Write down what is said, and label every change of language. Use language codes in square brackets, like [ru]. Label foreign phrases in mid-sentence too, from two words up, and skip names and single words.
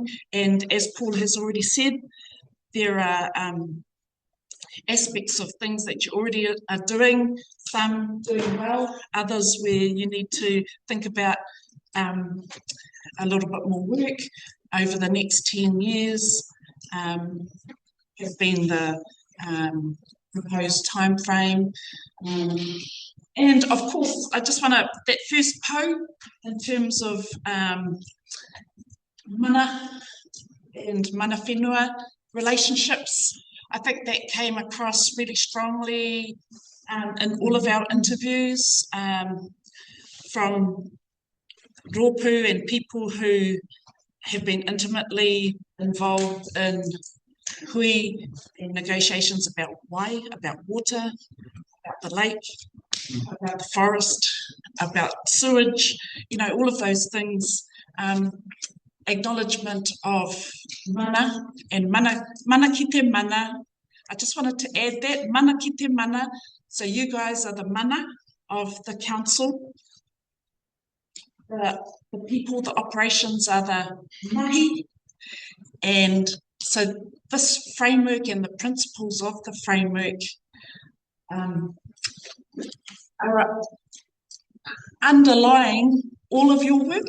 [en] And as Paul has already said, there are aspects of things that you already are doing, some doing well, others where you need to think about a little bit more work over the next 10 years, has been the proposed time frame. And of course, I just want to, that first po in terms of mana and [mi] mana whenua [en] relationships, I think that came across really strongly in all of our interviews from rōpū and people who have been intimately involved in hui and negotiations about wai, about water, about the lake, about the forest, about sewage, all of those things. Acknowledgement of [mi] mana and mana ki te mana. [en] I just wanted to add that, [mi] mana ki te mana. [en] So you guys are the mana of the council. the people, the operations are the mahi. And so this framework and the principles of the framework are underlying all of your work.